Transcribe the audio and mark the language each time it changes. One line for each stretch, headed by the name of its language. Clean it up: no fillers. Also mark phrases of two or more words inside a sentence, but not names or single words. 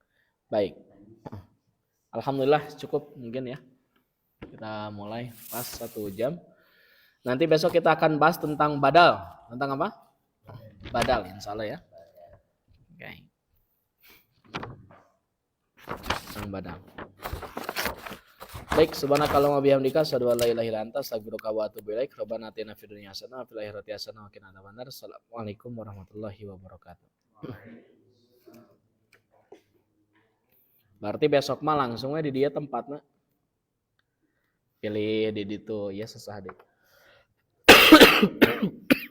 Indonesian: Alhamdulillah cukup mungkin ya. Kita mulai pas 1 jam. Nanti besok kita akan bahas tentang badal. Tentang apa? Badal,
Arabic: إن شاء الله
Indonesian: ya. Oke. Tentang badal. Baik,
Arabic: سبحانك اللهم وبحمدك أشهد أن لا إله إلا أنت أستغفرك وأتوب إليك. ربنا آتنا في الدنيا حسنة وفي الآخرة حسنة وقنا عذاب النار. السلام عليكم ورحمة الله وبركاته.
Indonesian: Berarti besok mah langsung di dia tempatnya.
Sundanese: Pilih di ditu ya sesah deh.